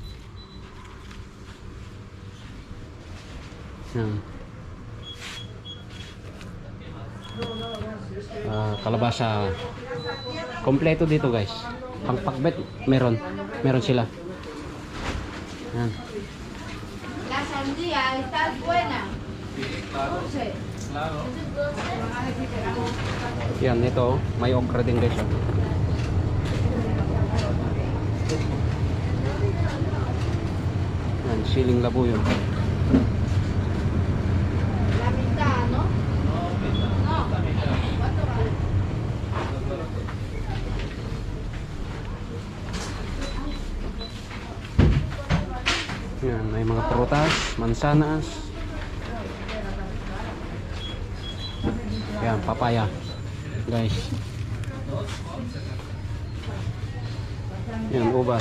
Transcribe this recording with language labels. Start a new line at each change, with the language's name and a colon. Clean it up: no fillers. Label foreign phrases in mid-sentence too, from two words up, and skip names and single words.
Filipino: Yan. Kalabasa. Kompleto dito guys. Pangpakbet meron sila. Yan.
Spanish: La sandía está buena. Claro.
Filipino: Yan, ito, may okra din guys. Oh. Yan, siling labo yun.
Spanish: La mitad, ¿no? No. ¿Cuánto vale?
Filipino: Yan, may mga prutas, mansanas. Yan, papaya. Guys. Yan, ubas.